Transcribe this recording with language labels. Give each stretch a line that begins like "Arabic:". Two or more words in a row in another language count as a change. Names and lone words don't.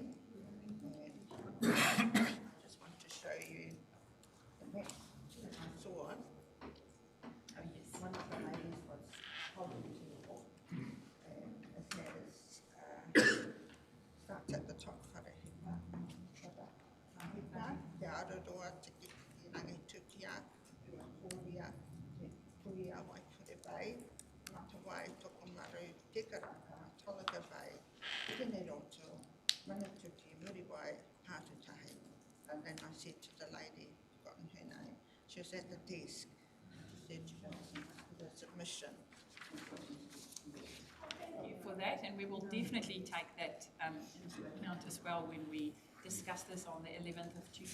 English: And I just want to show you the map that I saw. Oh yes, one of the ladies was holding to the wall, and it has starts at the top for the Te Araroa, Te Kirangi Tukia, Kōria, Te Kuia Waipure Bay, Matawai, Tokomaru, Kekaraka, Tolaga Bay, Tene Roto, Manatuki, Muriwai, Hatutahi. And then I said to the lady, forgotten her name, she was at the desk, she said, the submission. Thank you for that, and we will definitely take that into account as well when we discuss this on the 11th of June.